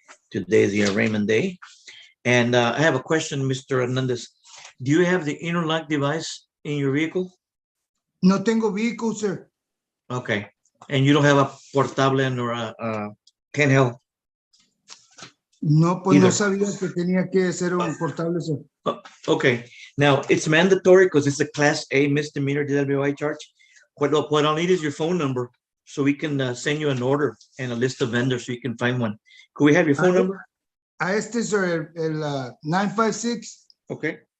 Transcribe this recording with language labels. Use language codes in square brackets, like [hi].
[en] Today is the arraignment day. And I have a question, Mr. Hernandez. Do you have the interlock device in your vehicle? [es] No tengo [en] vehicle, sir. Okay. And you don't have a portable or a handheld? [es] No, pues [en] Either. [es] no sabía que tenía que ser un portable, [en] sir. Okay. Now, it's mandatory because it's a Class A misdemeanor DWI charge. What I'll need is your phone number so we can send you an order and a list of vendors so you can find one. Could we have your phone number? [es] A este, [en] sir, [es] el 956 [en] Okay.